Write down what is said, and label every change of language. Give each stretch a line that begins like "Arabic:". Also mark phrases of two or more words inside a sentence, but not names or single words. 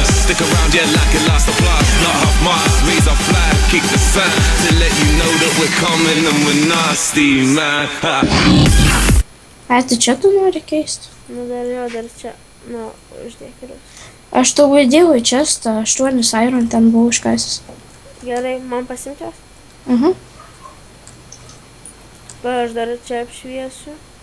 English: Stick around, yeah, like it lasts a blast. Not half mast, raise our flag, keep the sun to let you know that we're coming and we're nasty, man. Ha.
Lithuanian: Ai, tai čia tu nori keisti? Nu dar čia, nu, uždėk ir. Aš tau įdėjau į čestą 8 iron, ten buvau iškasęs. Gerai, man pasimti jos? Mhm. Va, aš dar čia apšviesiu.